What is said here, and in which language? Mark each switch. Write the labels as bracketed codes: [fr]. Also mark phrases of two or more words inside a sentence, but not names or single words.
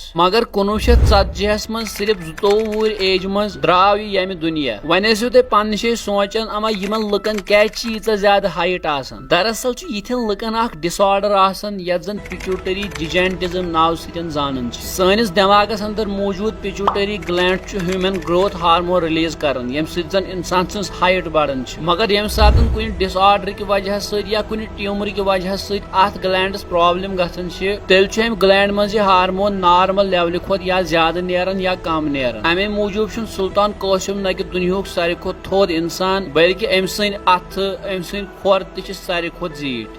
[ks] مگر 1940 منٛز صرف 22 وُہٕرۍ ایجہِ منٛز درٛاو یہِ ییٚمہِ دُنیا. وۄنۍ ٲسِو تُہۍ پننہِ جایہِ سونٛچان اما یِمن لُکن کیازِ چھِ ییٖژاہ زیادٕ ہایٹ آسان. دراصل چھُ یِتھٮ۪ن لُکن اکھ ڈس آرڈر آسان یتھ زن [en] pituitary gigantism [ks] ناو سۭتۍ زانان چھِ. سٲنِس دٮ۪ماغس اندر موٗجوٗد [en] pituitary gland [ks] چھُ [en] human growth hormone release [ks] کران ییٚمہِ سۭتۍ زن انسان سٕنٛز ہایٹ بڑان چھِ. مگر ییٚمہِ ساتہٕ کُنہِ ڈس آرڈر کہِ وجہ سۭتۍ یا کُنہِ ٹیوٗمر کہِ وجہ سۭتۍ اتھ گلینڈس پرابلم گژھان چھِ تیٚلہِ چھُ امہِ گلینڈ منٛز یہِ ہارمون نارمل لیولہِ کھۄتہٕ یا زیادٕ نیران یا کم نیران. امے موٗجوٗب چھُنہٕ سلطان قاسم نہ کہِ دُنیہُک ساروی کھۄتہٕ تھوٚد انسان بلکہِ أمۍ سٕنٛدۍ اتھٕ أمۍ سٕنٛدۍ کھۄر تہِ چھِ ساروی کھۄتہٕ زیٖٹھ.